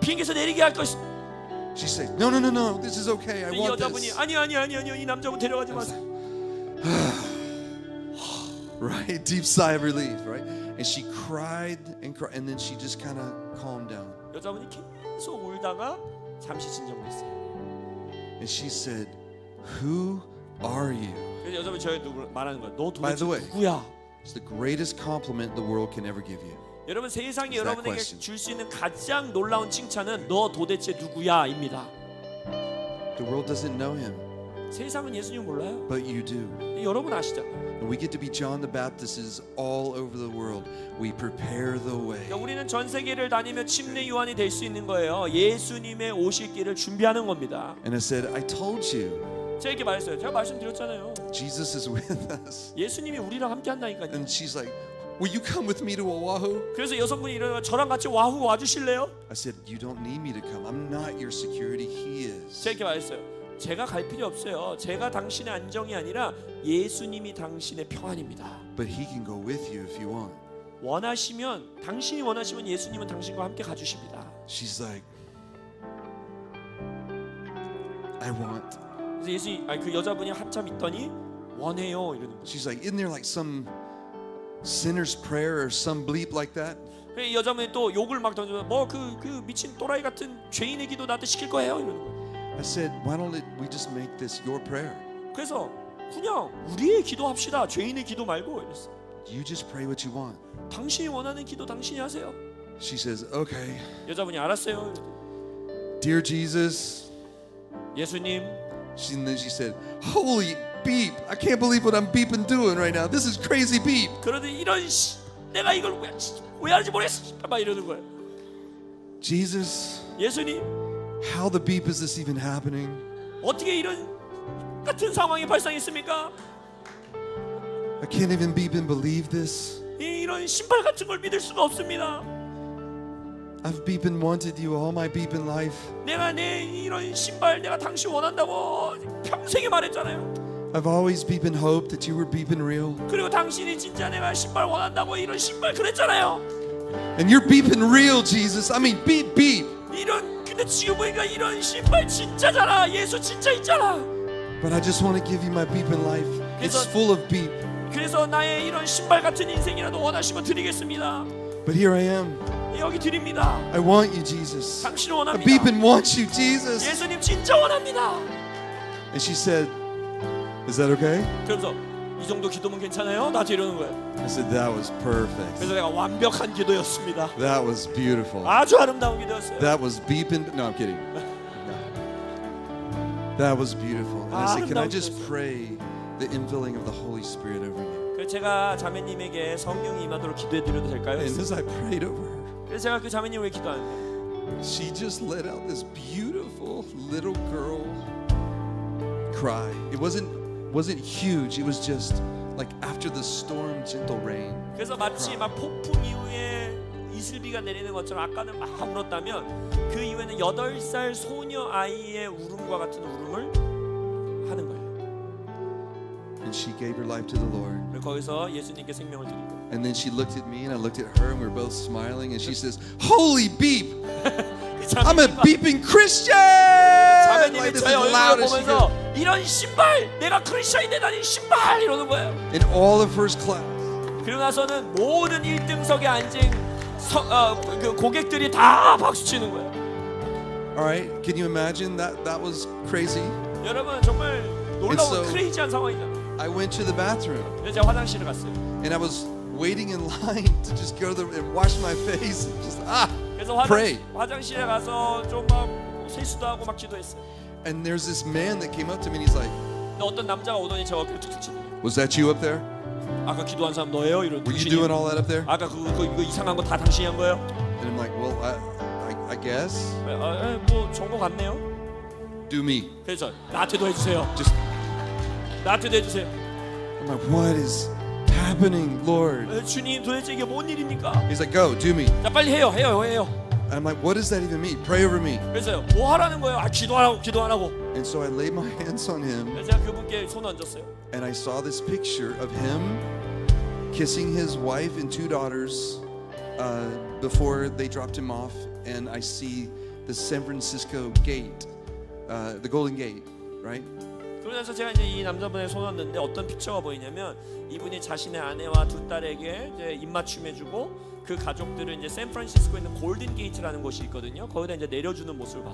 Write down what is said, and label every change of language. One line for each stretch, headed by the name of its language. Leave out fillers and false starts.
Korean: 비행기에서 내리게 할 것이.
English: She said, no, this is okay. I
Korean: 이
English: want
Korean: 여자분이
English: this.
Korean: 아니요 이 남자분 데려가지 마세요.
English: Right? Deep sigh of relief, right? And she cried, and then she just kind of calmed down.
Korean: 여자분이 계속 울다가 잠시 진정됐어요.
English: And she said, who are you?
Korean: 그래서 여자분이 저에게 말하는 거야. 너
English: By
Korean: 도대체
English: the way,
Korean: 누구야?
English: it's the greatest compliment the world can ever give you.
Korean: 여러분 세상이
English: It's that
Korean: 여러분에게
English: question.
Korean: 줄 수 있는 가장 놀라운 칭찬은 너 도대체 누구야입니다.
English: The world doesn't know him,
Korean: 세상은 예수님 몰라요.
English: but you do.
Korean: 여러분 아시잖아요.
English: And we get to be John the Baptists all over the world. We prepare the way.
Korean: 그러니까 우리는 전 세계를 다니며 침례 요한이 될 수 있는 거예요. 예수님의 오실 길을 준비하는 겁니다.
English: And I said, I told you,
Korean: 제가 이렇게 말했어요. 제가 말씀드렸잖아요.
English: Jesus is with us.
Korean: 예수님이 우리랑 함께 한다니까요.
English: And she's like, will you come with me to Oahu?
Korean: 그래서 여성분이 이러는 저랑 같이 와후 와주실래요?
English: I said, you don't need me to come. I'm not your security. He is.
Korean: 제가 이렇게 말했어요. 제가 갈 필요 없어요. 제가 당신의 안정이 아니라 예수님이 당신의 평안입니다.
English: But he can go with you if you want.
Korean: 원하시면 당신이 원하시면 예수님은 당신과 함께 가주십니다.
English: She's like, I want.
Korean: 그래서 예수님, 아니 그 여자분이 한참 있더니 원해요 이러는 거예요.
English: She's like, isn't there like some sinner's prayer or some bleep like that?
Korean: 이 여자분이 또 욕을 막 던져. 그 미친 또라이 같은 죄인의 기도 나한테 시킬 거예요 이러는 거예요.
English: I said, why don't we just make this your prayer?
Korean: 그래서 그냥 우리의 기도합시다. 죄인의 기도 말고 이랬어.
English: You just pray what you want.
Korean: 당신이 원하는 기도 당신이 하세요.
English: She says, okay.
Korean: 여자분이 알았어요.
English: Dear Jesus.
Korean: 예수님.
English: And then she said, holy beep. I can't believe what I'm beeping doing right now. This is crazy beep.
Korean: 그러더니 이런 내가 이걸 왜 하는지 모르겠어. 막 이러는 거예요.
English: Jesus.
Korean: 예수님.
English: How the beep is this even happening?
Korean: 어떻게 이런 같은 상황이 발생했습니까?
English: I can't even beep and believe this.
Korean: 이런 신발 같은 걸 믿을 수가 없습니다.
English: I've beep and wanted you all my beep in life.
Korean: 내가 내 이런 신발 내가 당신 원한다고 평생에 말했잖아요.
English: I've always beep and hoped that you were beeping real.
Korean: 그리고 당신이 진짜 내가 신발 원한다고 이런 신발 그랬잖아요.
English: And you're beeping real, Jesus. I mean, beep, beep.
Korean: 이런 근데 지금 보니까 이런 신발 진짜잖아. 예수 진짜 있잖아.
English: But I just want to give you my beep in life. It's full of beep.
Korean: 그래서 나의 이런 신발 같은 인생이라도 원하시면 드리겠습니다.
English: But here I am.
Korean: 여기 드립니다.
English: I want you, Jesus.
Korean: 당신을
English: I
Korean: 원합니다.
English: beep and want you, Jesus.
Korean: 예수님 진짜 원합니다.
English: And she said, is that okay?
Korean: 그러면서 이 정도 기도면 괜찮아요? 나한테 이러는 거예요.
English: I said, that was perfect.
Korean: 그래서 내가 완벽한 기도였습니다.
English: That was beautiful.
Korean: 아주 아름다운 기도였어요.
English: That was beeping. No, I'm kidding. That was beautiful. And I said, can I just pray the infilling of the Holy Spirit over you?
Korean: 그래서 제가 자매님에게 성령이 임하도록 기도해 드려도 될까요?
English: And as I prayed over her,
Korean: 그래서 제가 그 자매님을 기도하는데
English: she just let out this beautiful little girl cry. It wasn't huge. It was just like after the storm, gentle rain.
Korean: 그래서 마치 막 폭풍 이후에 이슬비가 내리는 것처럼 아까는 막 울었다면 그 이후에는 8살 소녀 아이의 울음과 같은 울음을 하는 거예요.
English: And she gave her life to the Lord.
Korean: 그리고 거기서 예수님께 생명을 드리고
English: And then she looked at me and I looked at her and we were both smiling and she says, holy beep! I'm a beeping Christian!
Korean: 자매님이
English: Like this
Korean: 저의
English: as
Korean: 얼굴을
English: loud as she
Korean: 보면서
English: could.
Korean: 이런 신발 내가 크리스천이 되다니 신발 이러는 거예요.
English: In all of first class.
Korean: 그리고 나서는 모든 1등석에 앉은 그 고객들이 다 박수 치는 거예요.
English: All right, can you imagine that was crazy?
Korean: 여러분 정말 놀라운
English: so-
Korean: 크레이지한 상황이잖아요.
English: I went to the bathroom
Korean: 그래서 제가 화장실을 갔어요.
English: and I was waiting in line to just go and wash my face and just
Korean: 그래서
English: pray.
Korean: 화장실에 가서 좀 막 세수도 하고 막 기도했어요.
English: And there's this man that came up to me and he's like,
Korean: 근데 어떤 남자가 오더니 제 어깨를 툭툭 치는 거예요.
English: was that you up there?
Korean: 아까 기도한 사람 너예요? 이런
English: Were you doing all that up there?
Korean: 아까 이거 이상한 거 다 당신이 한 거예요?
English: And I'm like, well, I guess.
Korean: 뭐 정보 같네요.
English: Do me.
Korean: 그래서 나한테도 해주세요.
English: Just
Korean: 나한테도 해주세요.
English: I'm like, what is happening, Lord?
Korean: 주님 도대체 이게 뭔 일입니까?
English: He's like, go, do me.
Korean: 자 빨리 해요.
English: And I'm like, what does that even mean? Pray over me.
Korean: 그래서 뭐 하라는 거예요? 기도하라고.
English: And so I laid my hands on him
Korean: 그래서 제가 그분께 손 얹었어요.
English: and I saw this picture of him kissing his wife and 2 daughters before they dropped him off. And I see the San Francisco gate, the Golden Gate, right?
Korean: 그러면서 제가 이제 이 남자분의 손 얹는데 어떤 픽처가 보이냐면 이분이 자신의 아내와 두 딸에게 이제 입맞춤해주고 그 가족들은 이제 샌프란시스코에 있는 골든 게이트라는 곳이 있거든요. 거기다 이제 내려주는 모습을 봤어요.